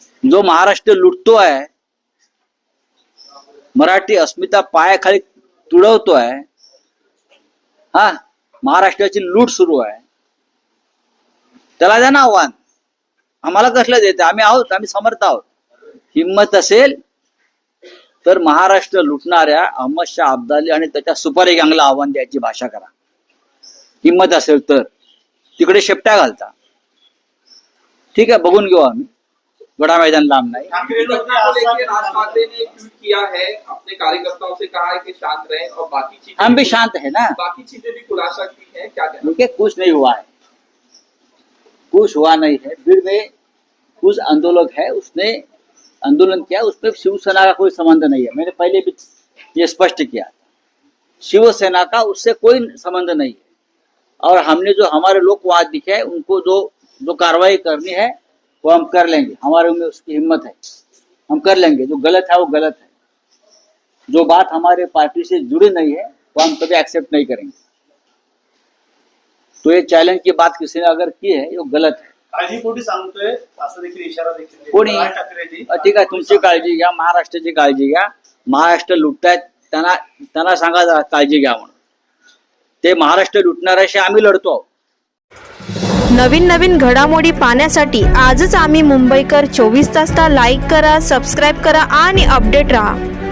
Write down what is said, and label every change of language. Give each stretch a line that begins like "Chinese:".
Marathi: जो महाराष्ट्र लुटतोय, मराठी अस्मिता पायाखाली तुडवतोय, हा महाराष्ट्राची लूट सुरू आहे, त्याला द्या ना आव्हान. आम्हाला कसलं देते? आम्ही आहोत, आम्ही समर्थ आहोत. हिंमत असेल तर महाराष्ट्र लुटणाऱ्या अहमद शाह अब्दाली आणि त्याच्या सुपारी गँगला आव्हान द्यायची भाषा करा. हिंमत असेल तर तिकडे शेपट्या घालता. ठीक आहे, बघून घेऊ आम्ही. बड़ा मैदान लांब नहीं.
Hindi: राज ठाकरे ने ट्वीट किया है, अपने कार्यकर्ताओं से कहा है कि शांत रहें और बाकी चीजें, हम भी शांत है ना, बाकी चीजें भी खुलासा की है. क्या कहना? देखिए कुछ नहीं हुआ है, कुछ हुआ नहीं है. भीड़ में कुछ आंदोलक है, उसने आंदोलन किया, उसमें शिवसेना का कोई संबंध नहीं है. मैंने पहले भी ये स्पष्ट किया, शिवसेना का उससे कोई संबंध नहीं है. और हमने जो हमारे लोग वहां दिखे हैं, उनको जो कार्रवाई करनी है वो हम कर लेंगे. हमारे में उसकी हिम्मत है, हम कर लेंगे. जो गलत है वो गलत है. जो बात हमारे पार्टी से जुड़ी नहीं है वो हम कभी एक्सेप्ट नहीं करेंगे. तो ये चैलेंज की बात किसी ने अगर की है वो गलत है.
Marathi: काळजीपोटी सांगतोय असं देखील इशारा देखील कोणी? राज ठाकरेंनी. ठीक आहे, तुमची काळजी घ्या, महाराष्ट्राची काळजी घ्या. महाराष्ट्र लुटतायत, त्यांना सांगा जरा काळजी घ्या म्हणून. ते महाराष्ट्र लुटणाऱ्याशी आम्ही लढतो आहोत. नवीन घडामोडी पाहण्यासाठी आजच आम्ही मुंबईकर 24 तासला लाईक करा, सबस्क्राईब करा आणि अपडेट रहा.